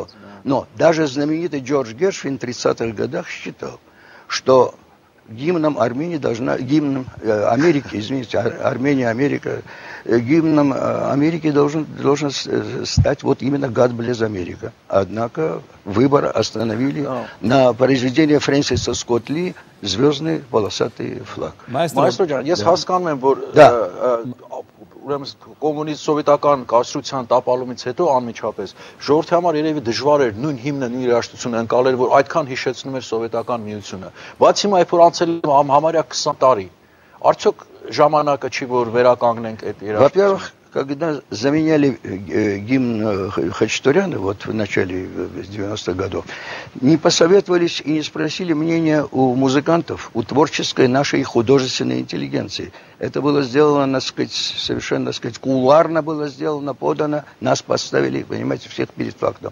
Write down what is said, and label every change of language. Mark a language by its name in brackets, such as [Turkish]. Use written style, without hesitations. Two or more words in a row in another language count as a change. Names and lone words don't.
[Russian] Но даже знаменитый Джордж Гершвин в 30-х годах считал, что гимном Армении гимном Америки должен стать вот именно [English] «God Bless America». [Russian] Однако выбор остановили на произведение Фрэнсиса Скотт Ли «Звездный полосатый флаг». [Armenian] Маэстро ջան, ես հասկանում եմ, որ ուրեմն կոմունիստ սովետական կայսրության տապալումից հետո անմիջապես ժողովրդի համար երևի դժվար էր նույն հիմնը, նույն երաժշտությունը ընկալել, որ այդքան հիշեցնում էր սովետական միությունը։ Բացի հիմա երբ որ անցել է համարյա 20 տարի, արդյոք ժամանակը չի որ վերականգնենք այդ երաժշտությունը։ [Russian] Во-первых, когда заменяли гимн Хачатуряна, вот в начале 90-х годов, не посоветовались и не спросили мнения у музыкантов, у творческой нашей художественной интеллигенции. Это было сделано, совершенно, кулуарно было сделано, подано, нас поставили, понимаете, всех перед фактом.